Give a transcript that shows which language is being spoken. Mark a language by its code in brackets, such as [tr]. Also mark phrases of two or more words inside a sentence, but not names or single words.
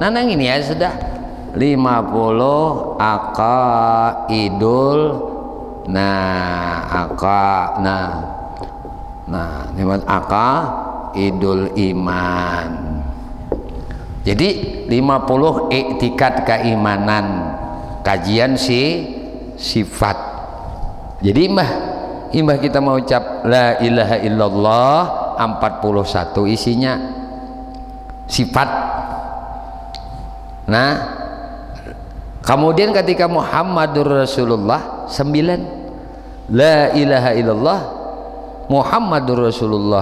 [bjn] Nah nang ini ya sudah 50 aqaidul lewat [ar] عقائد الإيمان. [bjn] Jadi 50 iktikad keimanan, kajian sifat. Jadi imbah kita mau ucap [ar] لا إله إلا الله [bjn] 41 isinya sifat. Nah kemudian ketika [ar] محمد رسول الله 9, لا إله إلا الله محمد رسول الله.